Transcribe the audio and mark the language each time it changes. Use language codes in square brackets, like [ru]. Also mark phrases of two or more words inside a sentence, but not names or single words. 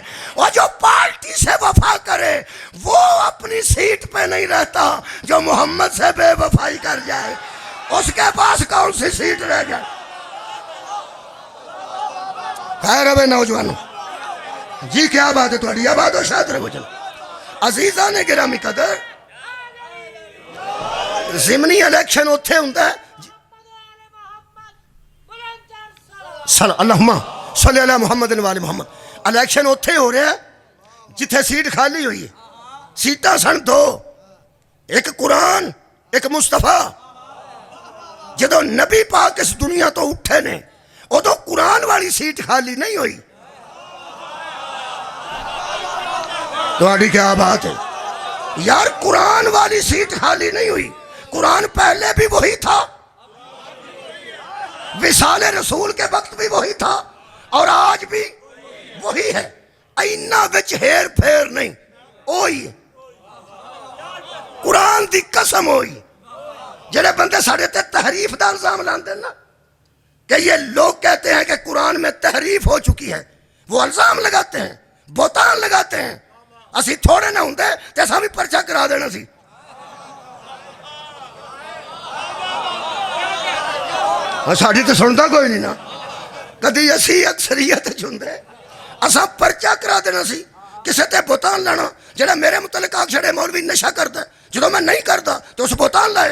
[ur] اور جو پارٹی سے وفا کرے وہ اپنی سیٹ پہ نہیں رہتا، جو محمد سے بے وفائی کر جائے اس کے پاس کون سی سیٹ رہ جائے؟ خیر ہے نوجوانوں جی، کیا بات ہے [pa] تھوڑی آباد ہو شاید رہے وچن عزیزاں نے گرامی قدر، ضمنی الیکشن اتھے ہوندہ ہے [ar] اللہم صلی اللہ محمد وآل محمد، [pa] الیکشن اتھے ہو رہے ہیں جتھے سیٹ خالی ہوئی ہے۔ سیٹاں سن 2، ایک قرآن ایک مصطفیٰ۔ جدو نبی پاک اس دنیا تو اٹھے نے ادو قرآن والی سیٹ خالی نہیں ہوئی۔ [ur] تمہاری کیا بات ہے یار؟ قرآن والی سیٹ خالی نہیں ہوئی، قرآن پہلے بھی وہی تھا، وصال رسول کے وقت بھی وہی تھا اور آج بھی وہی ہے۔ [pa] اینا وچ ہیر پھیر نہیں، اوہی قرآن دی قسم ہوئی۔ جڑے بندے ساڑھے تے تحریف دا الزام لاندے نا [ur] کہ یہ لوگ کہتے ہیں کہ قرآن میں تحریف ہو چکی ہے، وہ الزام لگاتے ہیں، بہتان لگاتے ہیں۔ [pa] اسی تھوڑے نہ ہوندے تے اساں بھی پرچہ کرا دینا سی۔ ساڑھی تو سنتا کوئی نہیں نا، کدی اسی اکثریت چندے اساں پرچہ کرا دینا سی۔ کسے تے بہتان لانا، جڑا میرے متعلق آگ چھڑے مولوی [ur] نشہ کرتا ہے، [pa] جدو میں نہیں کرتا تو اس بہتان لائے۔